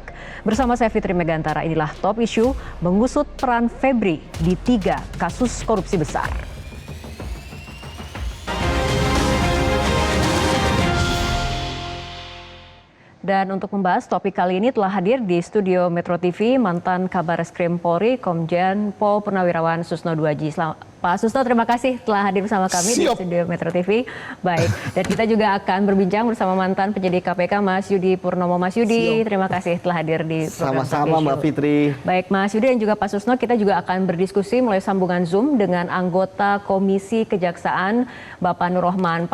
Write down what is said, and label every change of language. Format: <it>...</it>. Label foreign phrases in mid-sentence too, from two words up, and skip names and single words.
<id>Bersama saya Fitri Megantara, inilah Top Issue mengusut peran Febri di 3 kasus korupsi besar. Dan untuk membahas topik kali ini telah hadir di studio Metro TV mantan Kabareskrim Polri, Komjen Pol Purnawirawan Susno Duaji. Pak Susno, terima kasih telah hadir bersama kami di studio Metro TV. Baik, dan kita juga akan berbincang bersama mantan penyidik KPK Mas Yudi Purnomo. Mas Yudi, terima kasih telah hadir di program Sama-sama Mbak Fitri. Baik, Mas Yudi dan juga Pak Susno, kita juga akan berdiskusi melalui sambungan Zoom dengan anggota Komisi Kejaksaan, Bapak Nur Rohman.</id>